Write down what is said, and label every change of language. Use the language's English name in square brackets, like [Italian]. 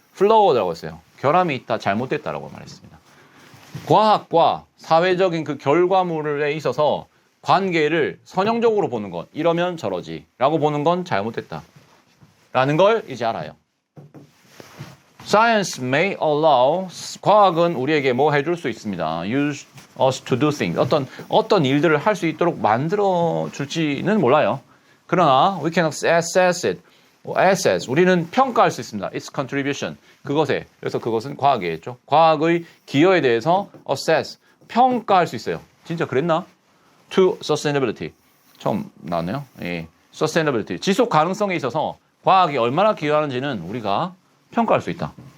[Korean] flawed라고 했어요. 결함이 있다, 잘못됐다라고 말했습니다. 과학과 사회적인 그 결과물에 있어서 관계를 선형적으로 보는 것, 이러면 저러지 라고 보는 건 잘못됐다 라는 걸 이제 알아요. [English] Science may allow, [Korean] 과학은 우리에게 뭐 해줄 수 있습니다. [English] Use us to do things. [Korean] 어떤 일들을 할 수 있도록 만들어 줄지는 몰라요. 그러나 [English] we can assess it. assess. [Korean] 우리는 평가할 수 있습니다. [English] Its contribution. [Korean] 그것에. 그래서 그것은 과학이겠죠. 과학의 기여에 대해서 assess. 평가할 수 있어요. 진짜 그랬나? [English] To sustainability. [Korean] 처음 나왔네요. 예. sustainability. 지속 가능성에 있어서 과학이 얼마나 기여하는지는 우리가 평가할 수 있다.